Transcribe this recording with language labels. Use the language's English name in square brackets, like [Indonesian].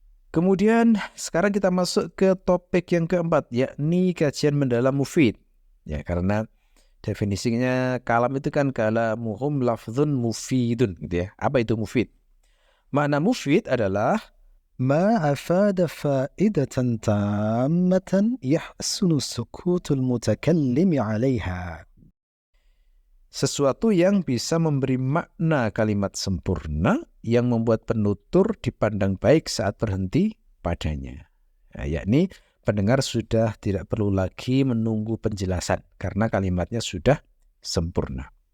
[Indonesian] Kemudian, sekarang kita masuk ke topik yang keempat, yakni kajian mendalam mufid. Ya, karena definisinya kalam itu kan [Arabic] kalamuhum lafzun mufidun [Indonesian] gitu ya. Apa itu mufid? Makna mufid adalah [Arabic] ما أفاد فائدة تامة يحسن سكوت المتكلم عليها. [Indonesian] Sesuatu yang bisa memberi makna kalimat sempurna yang membuat penutur dipandang baik saat berhenti padanya. Nah, yakni pendengar sudah tidak perlu lagi menunggu penjelasan karena kalimatnya sudah sempurna.